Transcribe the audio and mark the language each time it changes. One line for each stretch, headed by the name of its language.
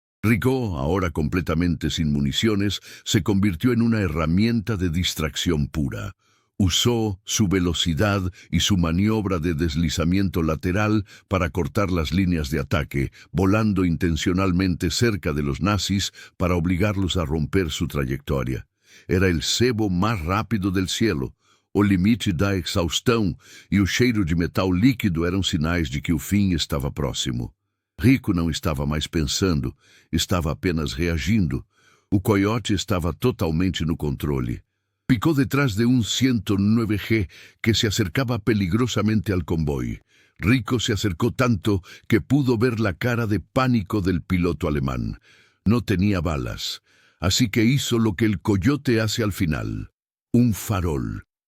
Spanish: Rico, ahora completamente sin municiones, se convirtió en una herramienta de distracción pura. Usó su velocidad y su maniobra de deslizamiento lateral para cortar las líneas de ataque, volando intencionalmente cerca de los nazis para obligarlos a romper su trayectoria. Era el cebo
Portuguese: mais
Spanish: rápido del cielo.
Portuguese: O limite da exaustão e o cheiro de metal líquido eram sinais de que o fim estava próximo. Rico não estava mais pensando, estava apenas reagindo. O coiote estava totalmente no controle.
Spanish: Picó detrás de un 109G que se acercaba peligrosamente al convoy. Rico se acercó tanto que pudo ver la cara de pánico del piloto alemán. No tenía balas, así que hizo lo que el coyote hace al final. Un farol.